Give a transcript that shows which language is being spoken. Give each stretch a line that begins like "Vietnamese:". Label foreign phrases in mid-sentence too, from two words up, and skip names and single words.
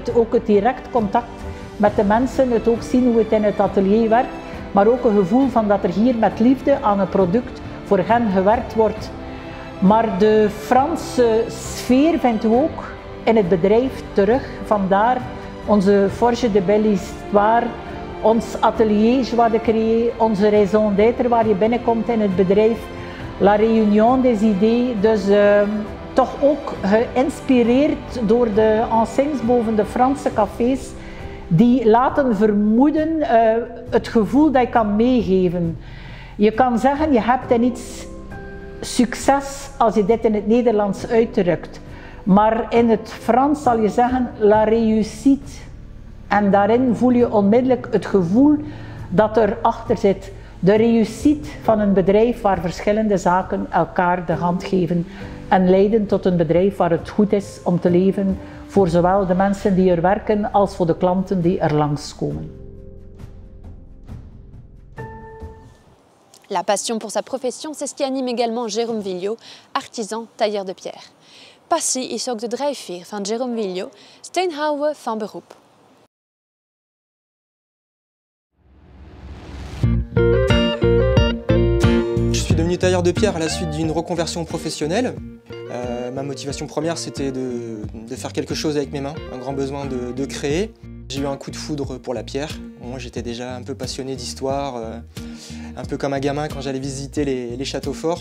Dutch: Ook het direct contact met de mensen, het ook zien hoe het in het atelier werkt, maar ook een gevoel van dat er hier met liefde aan een product voor hen gewerkt wordt. Maar de Franse sfeer vindt u ook in het bedrijf terug. Vandaar onze Forge de Belle Histoire, ons atelier Joie de Créer, onze
French: raison d'être
Dutch: waar je binnenkomt in het bedrijf,
French: la réunion des idées.
Dutch: Dus toch ook geïnspireerd door de enseignes boven de Franse cafés, die laten vermoeden het gevoel dat je kan meegeven. Je kan zeggen, je hebt in iets succes als je dit in het Nederlands uitdrukt. Maar in het Frans zal je zeggen
French: la réussite.
Dutch: En daarin voel je onmiddellijk het gevoel dat erachter zit. De réussite van een bedrijf waar verschillende zaken elkaar de hand geven en leiden tot een bedrijf waar het goed is om te leven voor zowel de mensen die er werken als voor de klanten die er langskomen.
French: La passion pour sa profession, c'est ce qui anime également Jérôme Villiot, artisan tailleur de pierre.
Dutch: Passie is ook de drijfveer van Jérôme Villiot, steenhouwer van beroep.
French: Je suis devenu tailleur de pierre à la suite d'une reconversion professionnelle. Ma motivation première, c'était de faire quelque chose avec mes mains, un grand besoin de créer. J'ai eu un coup de foudre pour la pierre. Moi, j'étais déjà un peu passionné d'histoire, un peu comme un gamin quand j'allais visiter les châteaux forts.